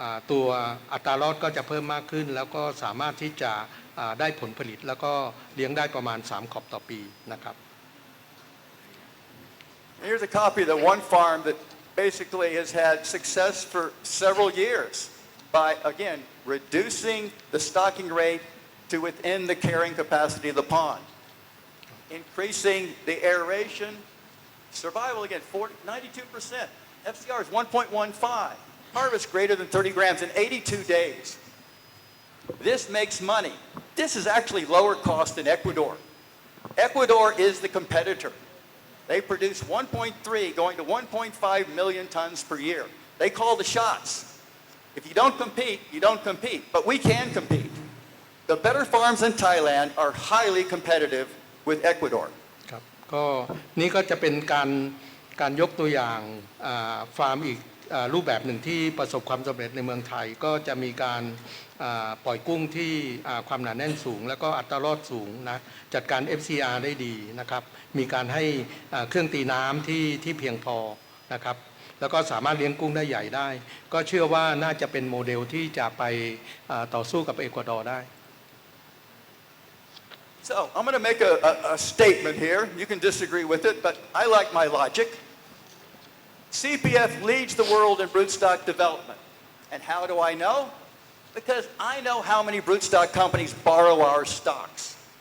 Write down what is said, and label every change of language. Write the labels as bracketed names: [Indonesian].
[Thai] ตัวอัตรารอดก็จะเพิ่มมากขึ้นแล้วก็สามารถที่จะได้ผลผลิตแล้วก็เลี้ยงได้ประมาณ3ขอบต่อปีนะครับ [English] Here's a copy of the one farm that basically has had success for several years by, again, reducing the stocking rate to within the carrying capacity of the pond, increasing the aeration, survival, again, 92%, FCR is 1.15, harvest greater than 30 grams in 82 days. This makes money. This is actually lower cost than Ecuador. Ecuador is the competitor. They produce 1.3 going to 1.5 million tons per year. They call the shots. If you don't compete, you don't compete. But we can compete. The better farms in Thailand are highly competitive with Ecuador. [Thai] ครับก็นี่ก็จะเป็นการยกตัวอย่างฟาร์มอีกรูปแบบหนึ่งที่ประสบความสำเร็จในเมืองไทยก็จะมีการปล่อยกุ้งที่ความหนาแน่นสูงแล้วก็อัตรารอดสูงนะจัดการ FCR ได้ดีนะครับมีการให้เครื่องตีน้ำที่เพียงพอนะครับแล้วก็สามารถเลี้ยงกุ้งได้ใหญ่ได้ก็เชื่อว่าน่าจะเป็นโมเดลที่จะไปต่อสู้กับเอกวาดอร์ได้ [English] So I'm going to make a statement here. You can disagree with it, but I like my logic. CPF leads the world in broodstock development. And how do I know? Because I know how many broodstock companies borrow our stocks.